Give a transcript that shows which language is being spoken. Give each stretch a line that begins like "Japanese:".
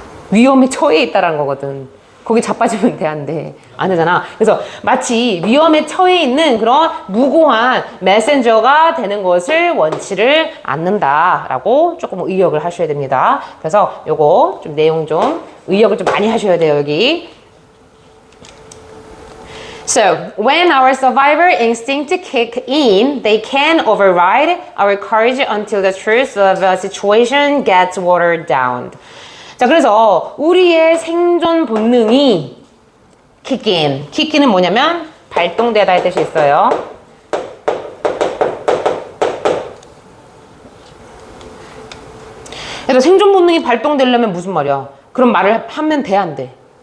Korean: 위험에 처해 있다라는 거거든. 거기 자빠지면 돼, 안 돼? 안 되잖아. 그래서 마치 위험에 처해 있는 그런 무고한 메신저가 되는 것을 원치를 않는다라고 조금 의역을 하셔야 됩니다. 그래서 요거 좀 내용 좀 의역을 좀 많이 하셔야 돼요, 여기.
English: So, when our survivor instinct kick in, they can override our courage until the truth of the situation gets watered down.
Korean: 자, 그래서 우리의 생존 본능이 kick in. kick in은 뭐냐면 발동되다 할 뜻이 있어요. 그래서 생존 본능이 발동되려면 무슨 말이야? 그런 말을 하면 돼, 안 돼?